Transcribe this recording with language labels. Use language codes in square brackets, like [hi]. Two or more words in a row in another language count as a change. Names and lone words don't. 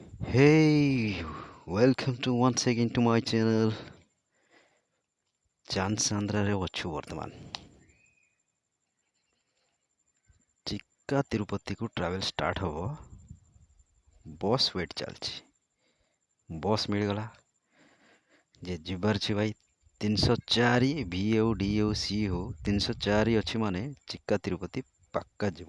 [en] Hey, welcome to once again to my channel. [or] ଚାନ୍ଦସାନ୍ଦ୍ରାରେ ଅଛୁ ବର୍ତ୍ତମାନ। ଚିକ୍କା ତିରୁପତିକୁ [en] travel start [or] ହବ। [en] bus wait [or] ଚାଲିଛି। ବସ୍ ମିଳିଗଲା। ଯେ ଯିବାର ଅଛି ଭାଇ 304 ଭି ହଉ ଡି ହଉ ସି ହଉ 304 ଅଛି ମାନେ ଚିକ୍କା ତିରୁପତି ପାକ୍କା ଯିବ।